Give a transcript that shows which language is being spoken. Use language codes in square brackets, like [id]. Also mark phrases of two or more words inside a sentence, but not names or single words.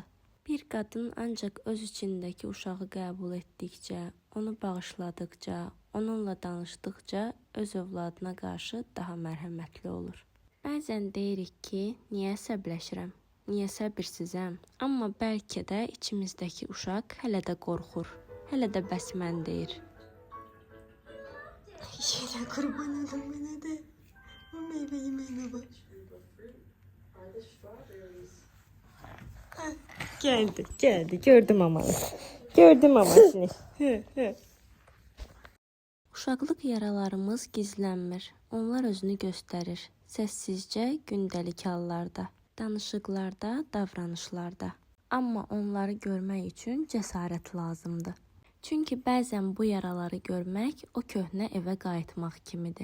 [az] Bir qadın ancaq öz içindəki uşağı qəbul etdikcə, onu bağışladıqca, onunla danışdıqca öz övladına qarşı daha mərhəmətli olur. Bəzən deyirik ki, niyə əsəbləşirəm, niyə səbirsizəm? Amma bəlkə də içimizdəki uşaq hələ də qorxur, hələ də bəs mən deyir. [tr] Şeyler kurban olun bana de. O meyve yemeğine bak. Geldi. Gördüm ama. Gördüm ama seni. [az] Uşaqlıq yaralarımız gizlənmir. Onlar özünü göstərir. Səssizcə, gündəlik hallarda, danışıqlarda, davranışlarda. Amma onları görmək üçün cəsarət lazımdır. Çünki bəzən bu yaraları görmək o köhnə evə qayıtmaq kimidir.